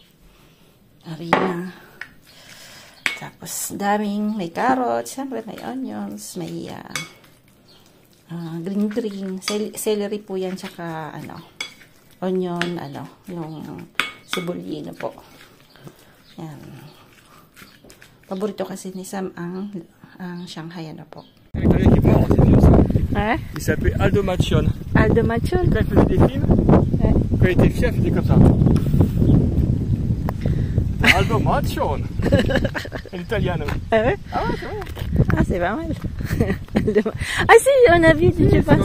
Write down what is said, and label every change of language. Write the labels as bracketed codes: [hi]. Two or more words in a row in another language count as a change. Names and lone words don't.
[tl] Tapos, daming, may carrots, siyempre may onions, may [en] green, celery [tl] po yan, tsaka onion, yung sibuyino po. Yan. Paborito kasi ni Sam ang Shanghai po. [fr] Un Italien qui est mort, c'est vieux ça. Ouais. Il s'appelait Aldo Macchione. Aldo Macchione. Quand il faisait des films, ouais. Quand il était chef, il était comme ça. Aldo Macchione. [it] Un italiano. [fr] Ah ouais? Ah ouais, c'est vrai. Ah, c'est pas mal. Ah si, on a vu, je pense.